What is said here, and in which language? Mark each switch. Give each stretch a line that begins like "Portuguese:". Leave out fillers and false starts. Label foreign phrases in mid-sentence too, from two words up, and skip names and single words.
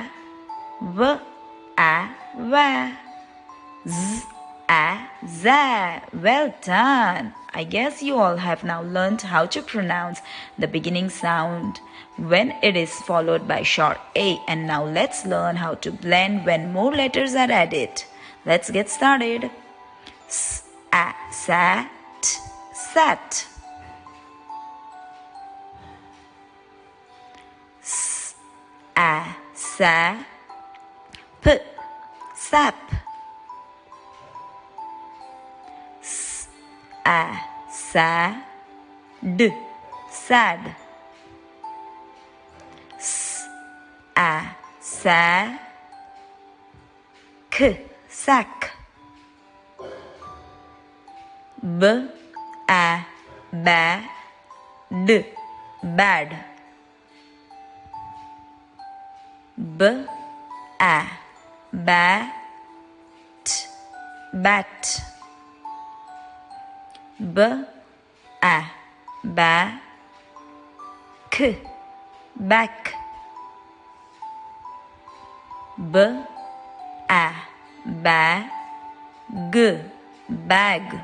English: V, a, va. Z, a, za. Well done. I guess you all have now learned how to pronounce the beginning sound when it is followed by short A. And now let's learn how to blend when more letters are added. Let's get started. S, a, sa, t, sat. S, a, sa, p, sap. S, a, sa, d, sad. S, a, sa, k, sack. B, a, ba, d, bad. B, a, ba, t, bat. B, a, ba, k, back. B, a, ba, g, bag.